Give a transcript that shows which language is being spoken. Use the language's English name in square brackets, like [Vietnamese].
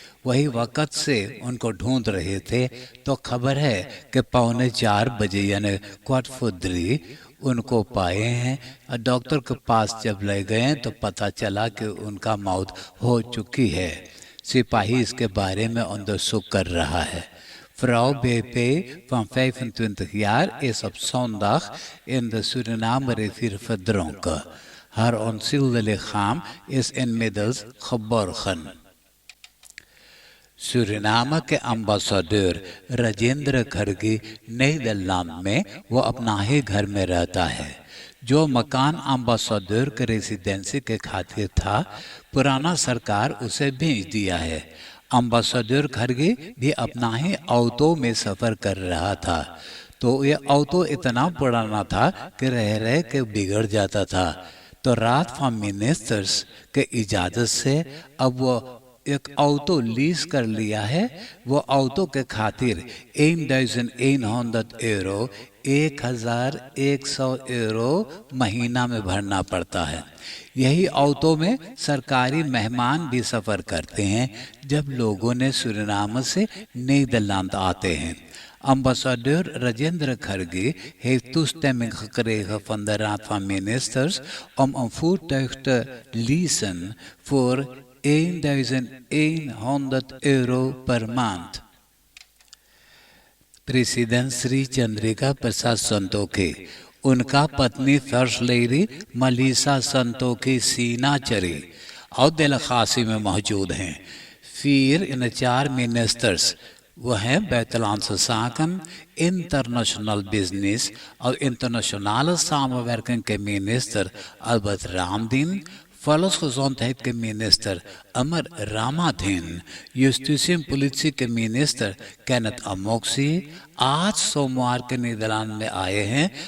[Caribbean Hindustani] वही वक़्त से उनको ढूंढ रहे थे। तो खबर है कि 3:45 बजे यानी 3:15 उनको पाए हैं। डॉक्टर के पास जब ले गए तो पता चला कि उनका मौत हो चुकी है। सिपाही इसके बारे में onderzoek कर रहा है। [Dutch] Vrouw BP van 25 jaar is op zondag in de Suriname-rivier verdronken. Haar onzielde lichaam is inmiddels geborgen. [Caribbean Hindustani] सूरीनाम के अम्बासडर राजेंद्र खरगी नीदरलैंड में वो अपना ही घर में रहता है। जो मकान अम्बासडर के रेसिडेंसी के खातिर था, पुराना सरकार उसे बेच दिया है। अम्बासडर खरगी भी अपना ही ऑटो में सफ़र कर रहा था। तो ये ऑटो इतना पुराना था कि रह रह के बिगड़ जाता था। तो रात फॉर्म मिनिस्टर्स के इजाज़त से अब वो एक ऑटो लीज कर लिया है। वो ऑटो के खातिर 1100 euro 1100 euro महीना में भरना पड़ता है। यही ऑटो में सरकारी मेहमान भी सफ़र करते हैं जब लोगों ने सूरीनाम से नीदरलैंड आते हैं। [Dutch] Ambassadeur Rajendra Kharge heeft toestemming gekregen van de Raad van Ministers om een voertuig te leasen voor 1100 euro per maand. [Caribbean Hindustani] प्रेसिडेंट श्री चंद्रिका प्रसाद संतोखी, उनका पत्नी फर्स्ट लेडी मलीसा संतोखी सीनाचरी और दिल खासी में मौजूद हैं। फिर इन 4 मिनिस्टर्स वो हैं buitenlandse zaken, international business और internationale samenwerking के मिनिस्टर अल्बर्ट रामदीन, volksgezondheid के मिनिस्टर अमर रामाधीन, justitie en politie के मिनिस्टर कैनथ अमोक्सी आज सोमवार के नीदरलैंड में आए हैं।